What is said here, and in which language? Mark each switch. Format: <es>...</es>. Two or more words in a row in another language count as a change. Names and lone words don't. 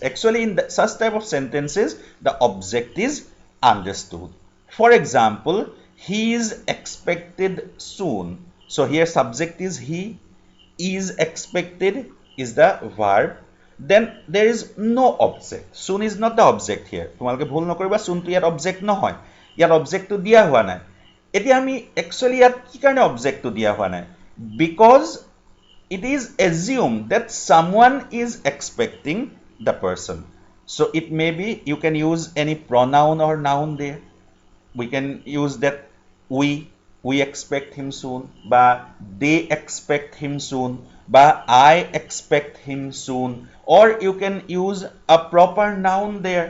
<en>Actually, in such type of sentences, the object is understood. For example, he is expected soon. So here subject is he, is expected is the verb. Then there is no object. Soon is not the object here.</en> <as>তোমালোকে ভুল নকৰিবা, soon to ইয়াত object নহয়. ইয়াত object to দিয়া হোৱা নাই. এতিয়া আমি actually ইয়াত কি কাৰণে object to দিয়া হোৱা নাই?</as> <en>Because it is assumed that someone is expecting the person. So it may be, you can use any pronoun or noun there. We can use that we expect him soon, ba they expect him soon, ba I expect him soon, or you can use a proper noun there.</en>